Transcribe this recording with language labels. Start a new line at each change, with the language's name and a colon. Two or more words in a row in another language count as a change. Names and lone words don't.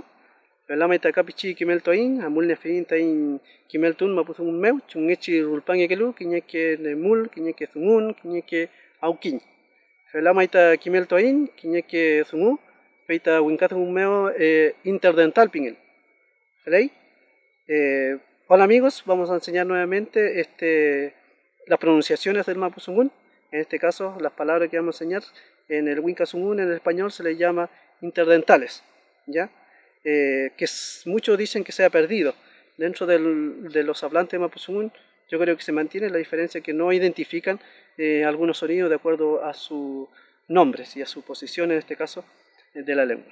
Mapuche: Velama ita kapichi kimel toin amul ne fin tain kimel tun mapusung meu chungechi rulpang ekelu kinyeke nemul kinyeke sungun kinyeke aukin. Velama ita kimel toin kinyeke sungu peita winkatung meu interdental pingel.
Spanish: ¿Veis? Hola amigos, vamos a enseñar nuevamente las pronunciaciones del mapuzungún. En este caso, las palabras que vamos a enseñar en el Winkazungún en el español se les llama interdentales, ¿ya? Muchos dicen que se ha perdido. Dentro de los hablantes de mapuzungún, yo creo que se mantiene la diferencia que no identifican algunos sonidos de acuerdo a sus nombres y a su posición, en este caso, de la lengua.